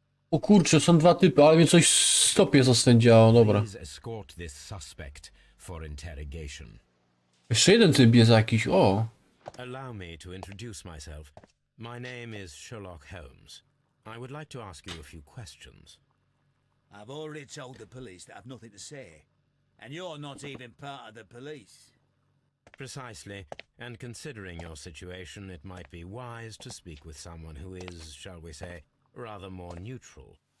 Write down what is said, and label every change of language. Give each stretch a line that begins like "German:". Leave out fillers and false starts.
Polish: O kurczę, są dwa typy, ale mnie coś w stopie zastędziało, dobra.
English: Please escort this suspect for interrogation.
Polish: Jeszcze jeden typ jest jakiś, o!
English: Allow me to introduce myself. My name is Sherlock Holmes. I would like to ask you a few questions. I've already told the police that I've nothing to say. And you're not even part of the police. Precisely, and considering your situation, it might be wise to speak with someone who is, shall we say, rather more neutral.